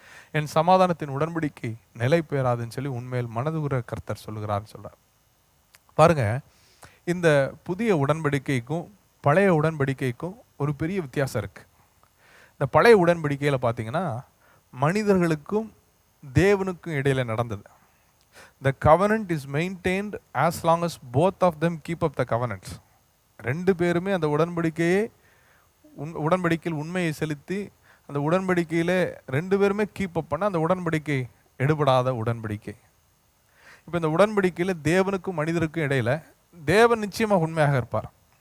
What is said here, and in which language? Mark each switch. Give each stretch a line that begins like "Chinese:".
Tamil: என் சமாதானத்தின் உடன்படிக்கை நிலை பெறாதுன்னு சொல்லி உண்மையில் மனதுகுற கர்த்தர் சொல்லுகிறார்னு சொல்றார். பாருங்க, இந்த புதிய உடன்படிக்கைக்கும் பழைய உடன்படிக்கைக்கும் ஒரு பெரிய வித்தியாசம் இருக்கு. இந்த பழைய உடன்படிக்கையில பார்த்தீங்கன்னா மனிதர்களுக்கும் தேவனுக்கும் இடையில நடந்தது.
English: The covenant is maintained as long as both of them keep up the covenants.
Tamil: ரெண்டு பேருமே அந்த உடன்படிக்கையில் உண்மையை செலுத்தி அந்த உடன்படிக்கையில ரெண்டு பேருமே கீப் அப் பண்ண அந்த உடன்படிக்கை எடுபடாத உடன்படிக்கை. இப்போ இந்த உடன்படிக்கையில் தேவனுக்கும் மனிதருக்கும் இடையில தேவன் நிச்சயமாக உண்மையாக இருப்பார்.